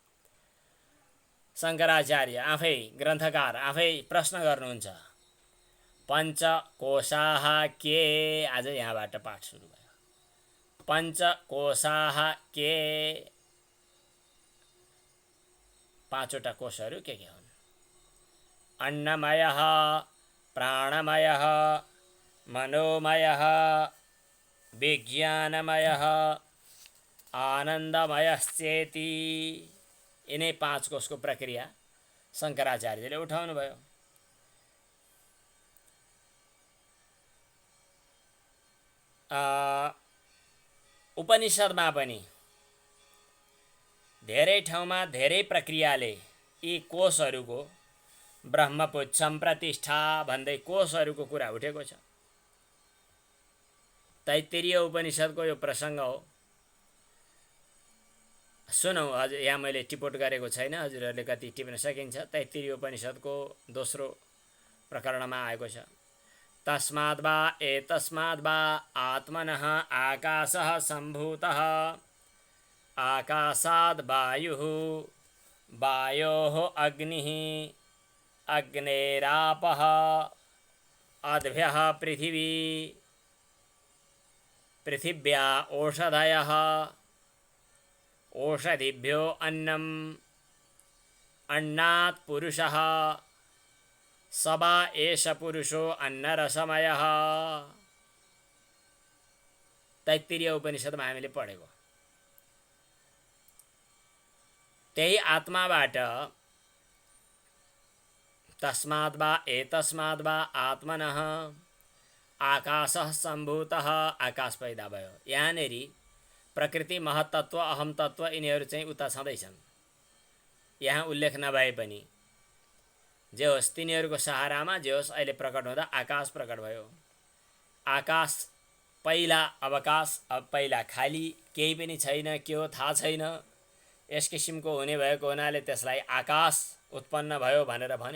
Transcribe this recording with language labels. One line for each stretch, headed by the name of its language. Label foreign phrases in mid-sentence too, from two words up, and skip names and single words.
Nepali: शङ्कराचार्य आफै ग्रन्थकार आफै प्रश्न गर्नुहुन्छ, पञ्चकोशाः के? आज यहाँबाट पाठ सुरु भयो। पञ्चकोशाः के? पाँचवटा कोशहरू के हुन्?
Sanskrit: अन्नमयः प्राणमयः मनोमयः विज्ञानमयः आनन्दमयश्चेति।
Nepali: यिनै पाँच कोशको प्रक्रिया शङ्कराचार्यले उठाउनु भयो। उपनिषदमा पनि धेरै ठाउँमा धेरै प्रक्रियाले यी कोशहरूको
Sanskrit: ब्रह्मपुच्छम प्रतिष्ठा
Nepali: भन्दै कोशहरूको कुरा उठेको छ। तैत्तिरीय उपनिषदको यो प्रसङ्ग हो। सुनौ, हजुर यहाँ मैले टिपोट गरेको छैन, हजुरहरूले कति टिप्न सकिन्छ। तैत्तिरीय उपनिषदको दोस्रो प्रकरणमा आएको छ,
Sanskrit: तस्माद् वा एतस्माद् वा आत्मनः आकाशः सम्भूतः आकाशाद् वायुः वायोः अग्निः अग्नेरापः अद्भ्यः पृथिवी पृथिव्या ओषधयः ओषधिभ्यो अन्नम् अन्नात् पुरुषः सवा एष पुरुषो अन्नरसमयः।
Nepali: तैत्तिरीय उपनिषदमा हामीले पढेको त्यही आत्माबाट
Sanskrit: तस्माद् वा एतस्माद् वा आत्मनः आकाशः सम्भूतः
Nepali: आकाश पैदा भयो। यहाँनेरि प्रकृति महत्तत्व अहम तत्व यिनीहरू चाहिँ उता छँदैछन्। यहाँ उल्लेख नभए पनि जे होस् तिनीहरूको सहारामा जे होस् अहिले प्रकट हुँदा आकाश प्रकट भयो। आकाश पहिला अवकाश, अब पहिला खाली केही पनि छैन, के हो थाहा छैन, यस किसिमको हुने भएको हुनाले त्यसलाई आकाश उत्पन्न भयो भनेर भन्यो।